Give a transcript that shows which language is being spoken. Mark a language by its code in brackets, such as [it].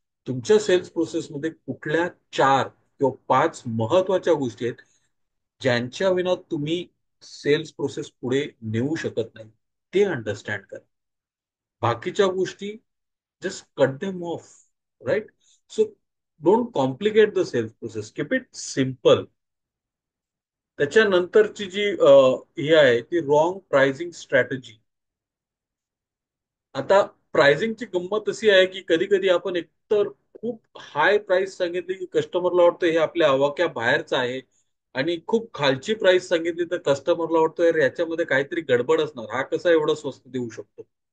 [mr] तुमच्या सेल्स प्रोसेसमध्ये कुठल्या 4 किंवा 5 महत्वाच्या गोष्टी आहेत ज्यांच्या विना तुम्ही सेल्स प्रोसेस पुढे नेऊ शकत नाही, ते अंडरस्टँड करा. बाकीच्या गोष्टी [en] Just cut them off, right. So don't complicate the sales process, keep it simple. [mr] त्याच्यानंतरची जी ही आहे ती रॉंग प्राइसिंग स्ट्रॅटेजी. आता प्राइसिंगची गंमत अशी आहे की कधी कधी आपण एकतर खूप हाय प्राइस सांगितली की कस्टमरला वाटतं हे आपल्या आवाक्या बाहेरचं आहे, आणि खूप खालची प्राइस सांगितली तर कस्टमरला वाटतं यार याच्यामध्ये काहीतरी गडबड असणार, हा कसा एवढं स्वस्त देऊ शकतो.